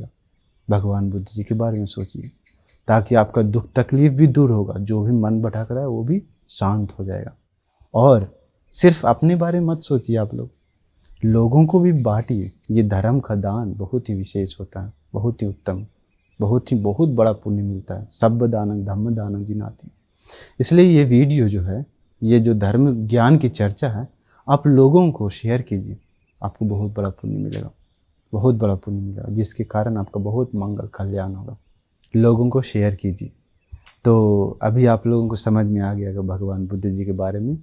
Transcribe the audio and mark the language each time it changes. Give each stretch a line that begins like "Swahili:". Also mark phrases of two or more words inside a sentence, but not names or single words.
Hindi: भगवान बुद्ध जी के बारे में सोचिए, ताकि आपका दुख तकलीफ भी दूर होगा, जो भी मन भटक रहा है वो भी शांत हो जाएगा। और सिर्फ अपने बारे में मत सोचिए, आप लोग लोगों को भी बांटिए। ये धर्म का दान बहुत ही विशेष होता है, बहुत ही उत्तम, बहुत बड़ा पुण्य मिलता है।
Pali: सब्ब दानंग धम्म दानंग जिनाति।
Hindi: इसलिए ये वीडियो जो है, ये जो धर्म ज्ञान की चर्चा है, आप लोगों को शेयर कीजिए, आपको बहुत बड़ा पुण्य मिलेगा, बहुत बड़ा पुण्य मिलेगा, जिसके कारण आपका बहुत मंगल कल्याण होगा। लोगों को शेयर कीजिए। तो अभी आप लोगों को समझ में आ गया भगवान बुद्ध जी के बारे में।